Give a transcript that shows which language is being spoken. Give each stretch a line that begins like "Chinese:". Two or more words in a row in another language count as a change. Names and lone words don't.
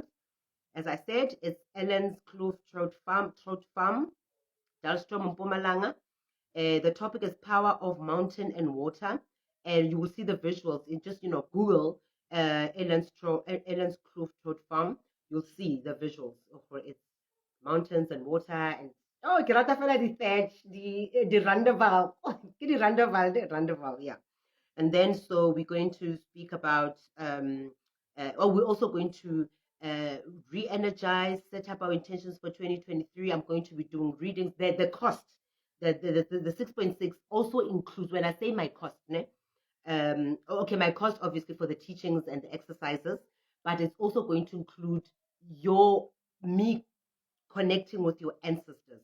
English: As I said, it's Ellen's Kloof Trout Farm, Dalstrom, Mpumalanga. The topic is power of mountain and water, and you will see the visuals in just Google Ellen's Kloof Trout Farm. You'll see the visuals for its mountains and water and
Southern Sotho: ke rata fela di thatch di Randeval. Ke di Randeval,
English: yeah. And then, so we're going to speak about, we're also going to re-energize, set up our intentions for 2023. I'm going to be doing readings. The cost, the 6.6 also includes, when I say my cost, okay, my cost obviously for the teachings and the exercises, but it's also going to include me connecting with your ancestors.